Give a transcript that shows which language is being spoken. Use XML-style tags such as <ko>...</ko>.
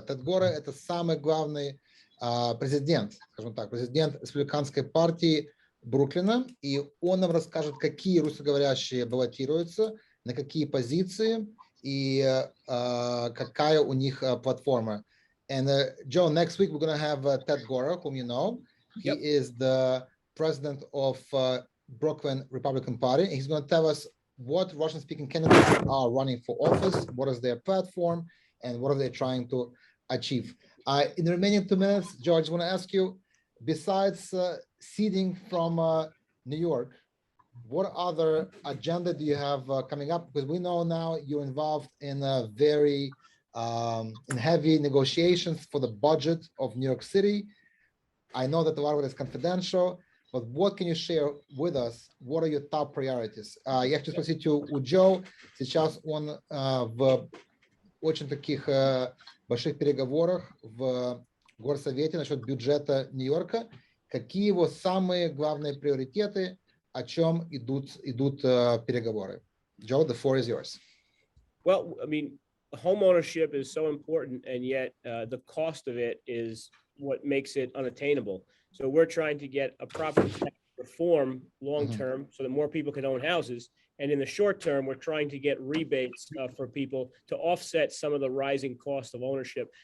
<ru>Тед Гора – это самый главный президент, скажем так, президент республиканской партии Бруклина, и он нам расскажет, какие русскоговорящие баллотируются, на какие позиции и какая у них платформа.</ru> <en>And Joe, next week we're going to have Ted Gora, whom you know. He is the president of Brooklyn Republican Party. He's going to tell us what Russian-speaking candidates are running for office, what is their platform, and what are they trying to achieve. In the remaining 2 minutes, George, I want to ask you, besides ceding from New York, what other agenda do you have coming up? Because we know now you're involved in very in heavy negotiations for the budget of New York City. I know that a lot of it is confidential, but what can you share with us? What are your top priorities?</en> <ru>Я хочу спросить у Джо, сейчас он в очень таких больших переговорах в Горсовете насчет бюджета Нью-Йорка. Какие его самые главные приоритеты, о чем идут переговоры?</ru> <en>Joe, the floor is yours. Well, I mean, homeownership is so important, and yet the cost of it is what makes it unattainable. So we're trying to get a property tax reform long-term so that more people can own houses. And in the short term, we're trying to get rebates for people to offset some of the rising cost of ownership.</en>